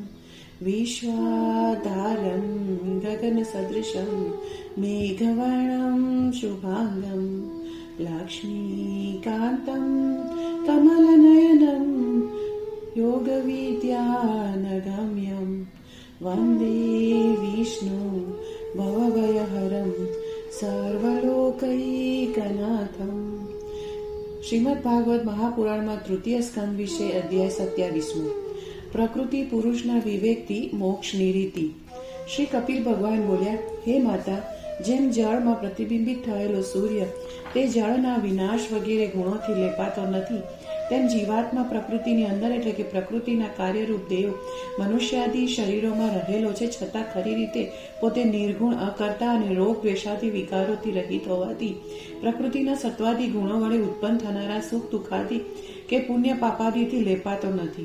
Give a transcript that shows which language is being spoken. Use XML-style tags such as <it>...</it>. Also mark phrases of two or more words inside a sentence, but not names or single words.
<sa>विश्वाधारं गगनसदृशं मेघवर्णं शुभांगं लक्ष्मीकान्तं कमलनयनं योगविद्यानगम्यं वन्दे विष्णु भवभयहरं સર્વલોકૈકનાથમ.</sa> <gu>શ્રીમદ ભાગવત મહાપુરાણમાં તૃતીય સ્કંદ વિશે અધ્યાય 27. પ્રકૃતિ પુરુષના વિવેકથી મોક્ષની રીતિ. શ્રી કપિલ ભગવાન બોલ્યા, હે માતા, જેમ જળમાં પ્રતિબિંબિત થયેલો સૂર્ય તે જળના વિનાશ વગેરે ગુણોથી લેપાતો નથી, તેમ જીવાત્મા પ્રકૃતિની અંદર એટલે કે પ્રકૃતિના કાર્યરૂપ દેવ મનુષ્યાદી શરીરોમાં રહેલો છે, છતાં ખરી રીતે પોતે નિર્ગુણ, અકર્તા અને રોગ દ્વેષાદી વિકારોથી રહિત હોવાથી પ્રકૃતિના સત્વાદી ગુણો વડે ઉત્પન્ન થનારા સુખ દુઃખાદી કે પુણ્ય પાપાદીથી લેપાતો નથી.</gu>